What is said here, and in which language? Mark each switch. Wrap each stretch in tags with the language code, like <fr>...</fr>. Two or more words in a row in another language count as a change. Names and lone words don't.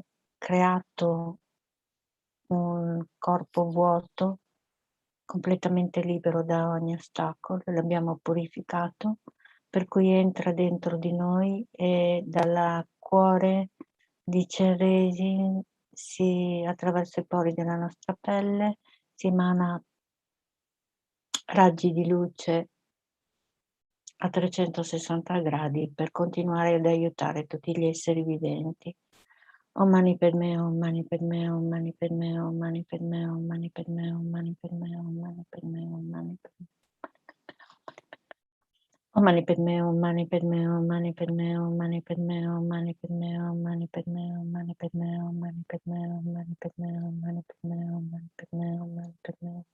<it>creato un corpo vuoto, completamente libero da ogni ostacolo, l'abbiamo purificato, per cui entra dentro di noi e dal cuore di Chenrezig attraverso i pori della nostra pelle si emana raggi di luce a 360 gradi per continuare ad aiutare tutti gli esseri viventi.</it> <sa>Om Mani Padme, Om Mani Padme, Om Mani Padme, Om Mani Padme, Om Mani Padme, Om Mani Padme, Om Mani Padme, Om Mani Padme. Om Mani Padme, Om Mani Padme, Om Mani Padme, Om Mani Padme, Om Mani Padme, Om Mani Padme, Om Mani Padme, Om Mani Padme, Om Mani Padme, Om Mani Padme, Om Mani Padme, Om Mani Padme.</sa>